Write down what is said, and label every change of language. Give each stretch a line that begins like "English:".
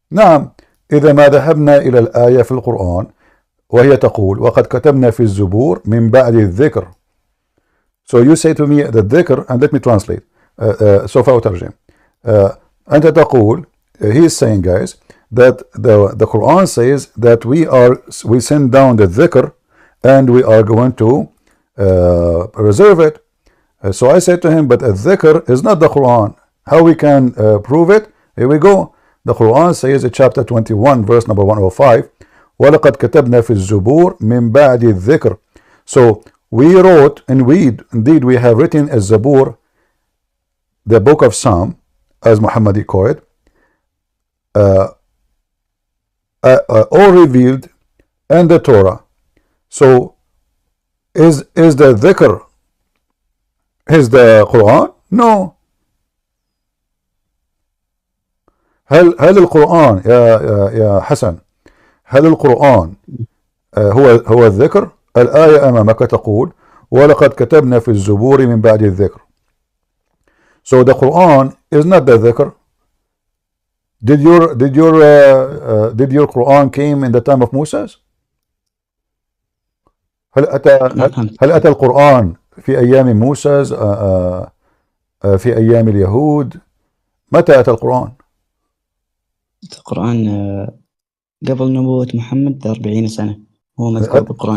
Arabic: نعم، إذا ما ذهبنا إلى الآية في القرآن وهي تقول وقد كتبنا في الزبور من بعد الذكر.
English: So you say to me the الذكر and let me translate.
Arabic: سوف أترجم. أنت تقول,
English: he is saying guys that the Quran says that we send down the dhikr and we are going to preserve it. So I said to him, but a dhikr is not the Quran. How we can prove it? Here we go. The Quran says in chapter 21 verse number 105,
Arabic: وَلَقَدْ كَتَبْنَا فِي الزُّبُورِ مِنْ بَعْدِ الذِّكْرِ.
English: So we wrote, and indeed we have written a Zabur, the book of Psalm, as Muhammad called it, all revealed in the Torah. So is the dhikr is the Quran? No.
Arabic: هل القرآن يا حسن هل القرآن هو الذكر؟ الآية أمامك تقول ولقد كتبنا في الزبور من بعد الذكر.
English: So the Quran is not the dhikr. Did your Quran came in the time of Moses?
Arabic: هل أتى القرآن في أيام موسى في أيام اليهود؟ متى أتى القرآن؟ القرآن قبل نبوة محمد 40 سنة هو مذكور بالقرآن.